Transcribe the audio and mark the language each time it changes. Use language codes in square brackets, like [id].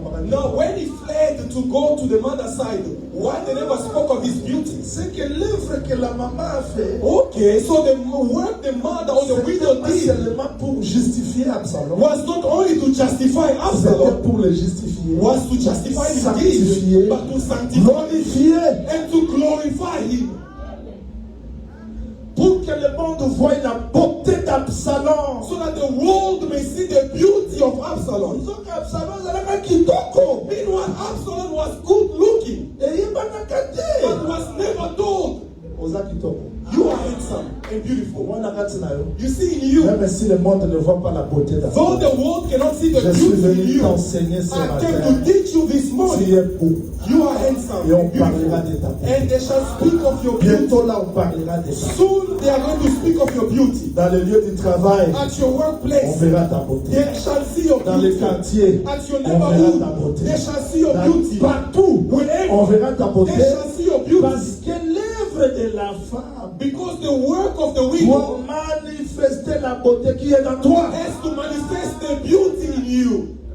[en] Now, when he fled to go to the mother's side, why they never spoke of his beauty? [fr] C'est que l'œuvre que la maman a fait, [en] Okay, so the work the mother or the widow [fr] pas [en] did [fr] seulement pour justifier Absalom, [en] was not only to justify [fr] c'était [en] Absalom, [fr] pour le justifier, [en] was to justify his [fr] sanctifier, [en] deeds, but to sanctify [fr] glorifier, [en] and to glorify him. [fr] pour que le monde voie la beauté d'Absalom. [en] So that the world may see the beauty of Absalom. [ln] Donc Absalom zalaka kitoko. [en] Meanwhile, Absalom was good looking, [ln] Eyebaka te. [en] but was never told, [ln] Oza kitoko. [en] you are handsome and beautiful. [ln] Mwana kati na yo. [en] You see in you, [fr] Même si le monde ne voit pas la beauté [en] though [fr] d'Absalom. [en] the world cannot see the [fr] Je suis [en] beauty in [fr] venu [en] you, [fr] t'enseigner ce [en] I came [fr] matin. [en] to teach you this [fr] Tu [en] morning. [fr] es beau. [en] You are handsome [fr] Et on [en] and beautiful. [fr] parlera de ta beauté. [en] And they shall speak of your beauty. [fr] Bientôt là, on parlera de ta beauté. [en] Soon they are going to speak of your beauty. [fr] Dans le lieu du travail, [en] At your [fr] on [en] workplace, [fr] verra ta beauté. [en] they shall see your [fr] Dans les [en] beauty. [fr] quartiers, [en] At your [fr] on verra ta [en] neighborhood, [fr] beauté. [en] they shall see your beauty. [fr] Partout, [en] Wherever, [fr] on verra ta beauté. [en] they shall see your beauty. [fr] Parce que l'œuvre de la femme [en] Because the work of the [fr] doit [en] widow [fr] manifester la beauté qui est dans toi. [en] has to manifest the beauty in you.